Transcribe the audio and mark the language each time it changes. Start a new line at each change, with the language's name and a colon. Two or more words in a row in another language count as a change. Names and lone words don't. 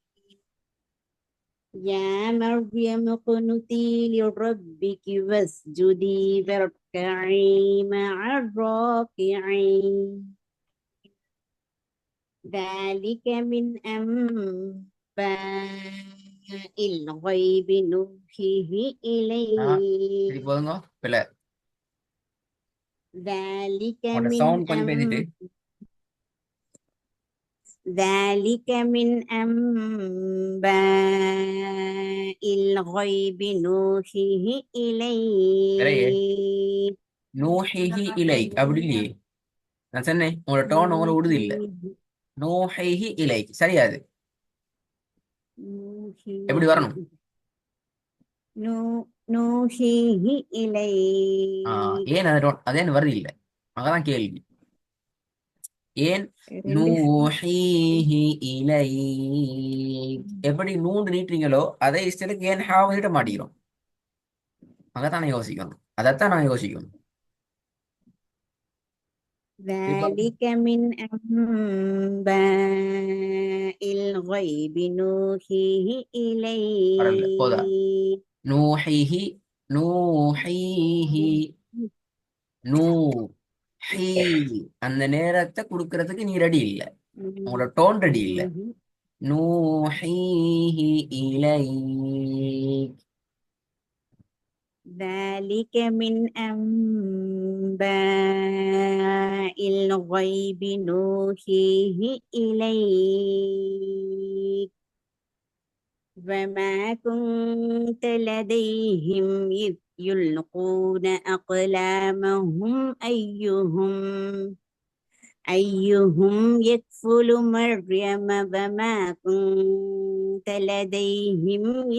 Arabic: يا مريم اقنتي لربك واسجدي واركعي مع الراكعين ذلك من أنباء الغيب نوحيه
Tamil: சரி
Arabic: إليك
Tamil: போதுங்க. பிள்ளை
Arabic: ذلك
Tamil: உங்களோட
Arabic: من
Tamil: சவுண்ட் கொஞ்சம் பேசிட்டு.
Arabic: ذلك من أنباء الغيب نوحيه
Tamil: இல்லையே.
Arabic: إليك نوحيه إلي
Tamil: அப்படி இல்லையே. நான் சொன்னேன் உங்களோட டோன் உங்களை விடுது இல்லை.
Arabic: نوحيه نوحيه إلي
Tamil: சரியாது. எப்படி வரணும்?
Arabic: نوحيه إليك
Tamil: ஏன் அது அதே வருது இல்லை. அங்கதான் கேள்வி. ஏன் ரெண்டு
Arabic: نوحيه إلي
Tamil: எப்படி நூண்டு நீட்டுறீங்களோ அதே இஷ்டத்துக்கு ஏன் ஹாவ் நீட்ட மாட்டேங்கிறோம். அங்கதான் நான் யோசிக்கணும். அதைத்தான் நான் யோசிக்கணும். இப்ப
Arabic: ذلك من أنباء الغيب نوحيه
Tamil: வரல போதா.
Arabic: إليك نوحيه نوحيه نو حي
Tamil: அந்த நேரத்தை கொடுக்கறதுக்கு நீ ரெடி இல்லை. உங்களோட டோன் ரெடி இல்லை.
Arabic: نوحيه إلي. ذلك من أنباء الغيب نوحيه إليك وما كنت لديهم إذ يلقون أقلامهم أيهم يكفل مريم وما كنت لديهم